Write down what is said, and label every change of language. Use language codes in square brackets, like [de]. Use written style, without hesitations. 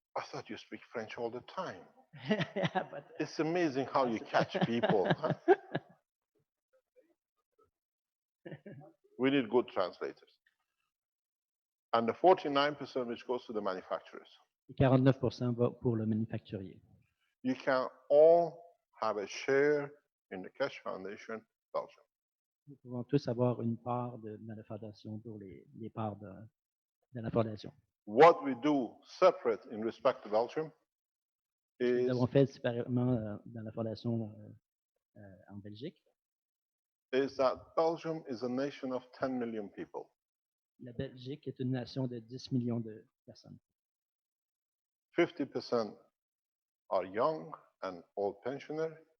[en] I thought you speak French all the time. But, It's amazing how you catch people. Huh? We need good translators. And the 49% which goes to the manufacturers. [fr] 49% va pour le manufacturier. [en] You can all have a share in the Keshe Foundation Belgium. [fr] Nous pouvons tous avoir une part dans la fondation pour les parts de la fondation. [en] What we do separate in respect to Belgium [fr] Nous [en] is [fr] avons fait séparément dans la fondation en Belgique. [en] that Belgium is a nation of 10 million people. [fr] La Belgique est une nation de 10 millions de personnes. [en] 50% are young and old pensioners.